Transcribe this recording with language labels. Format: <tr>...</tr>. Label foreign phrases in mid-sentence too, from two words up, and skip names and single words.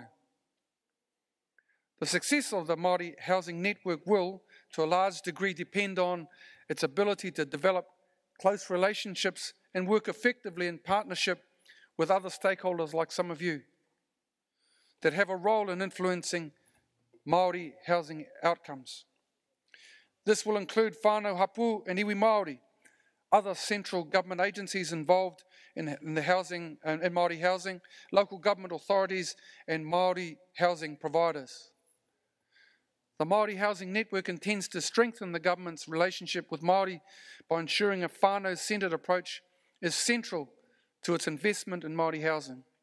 <en>The success of the Māori Housing Network will, to a large degree, depend on its ability to develop close relationships and work effectively in partnership with other stakeholders like some of you that have a role in influencing Māori housing outcomes. This will include</en> <mi>whānau hapu</mi> <en>and</en> <mi>iwi Māori,</mi> <en>other central government agencies involved in the housing and Māori housing, local government authorities and Māori housing providers. The Māori Housing Network intends to strengthen the government's relationship with Māori by ensuring a whānau-centred approach is central to its investment in Māori housing.</en>